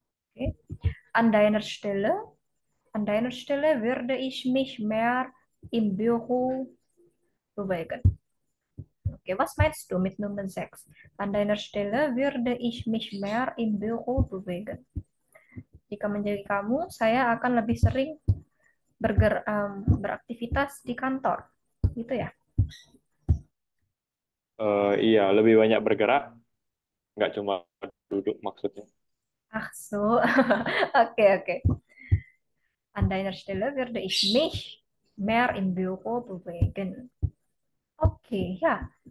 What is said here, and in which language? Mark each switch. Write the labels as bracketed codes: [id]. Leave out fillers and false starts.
[de] Okay. An deiner Stelle würde ich mich mehr im Büro bewegen. Okay, was meinst du mit Nummer 6? An deiner Stelle würde ich mich mehr im Büro bewegen. [id] Jika menjadi kamu, saya akan lebih sering beraktivitas di kantor. Gitu ya? Iya, lebih banyak bergerak, nggak cuma duduk maksudnya. [de] Ach so. Okay. An deiner Stelle würde ich mich mehr im Büro bewegen. Okay, ja.